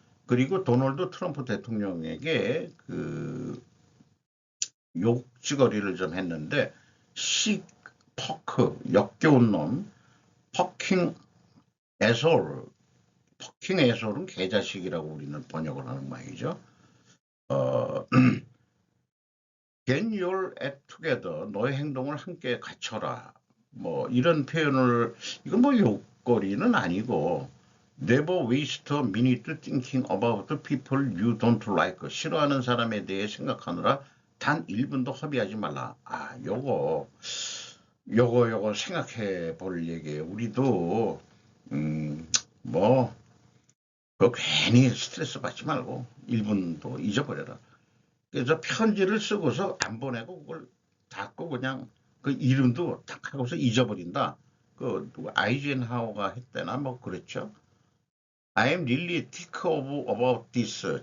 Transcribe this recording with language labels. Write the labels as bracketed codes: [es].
[ko] 그리고 도널드 트럼프 대통령에게 욕지거리를 좀 했는데 퍼크 역겨운 놈 퍼킹 애솔 퍼킹 애솔은 개자식이라고 우리는 번역을 하는 모양이죠. [en] Get your act together. [ko] 너의 행동을 함께 갖춰라. 뭐 이런 표현을 이건 뭐 욕거리는 아니고 [en] Never waste a minute thinking about the people you don't like. [ko] 싫어하는 사람에 대해 생각하느라 단 1분도 허비하지 말라. 요거 생각해 볼 얘기예요. 우리도 뭐 괜히 스트레스 받지 말고 1분도 잊어버려라. 그래서 편지를 쓰고서 안 보내고 그걸 닫고 그냥 그 이름도 딱 하고서 잊어버린다. 누가 아이젠하워가 했대나 뭐 그랬죠. [en] I am really tick about this.